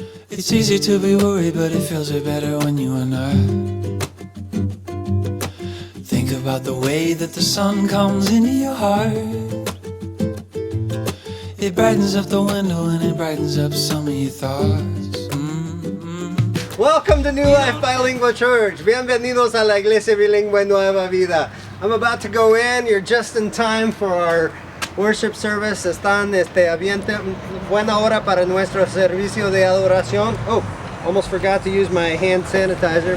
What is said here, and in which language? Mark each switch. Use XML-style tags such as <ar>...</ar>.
<en>It's easy to be worried, but it feels way better when you are not. Think about the way that the sun comes into your heart. It brightens up the window and it brightens up some of your thoughts. Welcome to New Life Bilingual Church.</en> <es>Bienvenidos a la Iglesia Bilingüe Nueva Vida.</es> <en>I'm about to go in. You're just in time for our worship service.</en> <es>Están buena hora para nuestro servicio de adoración.</es> <en>Oh, almost forgot to use my hand sanitizer.</en>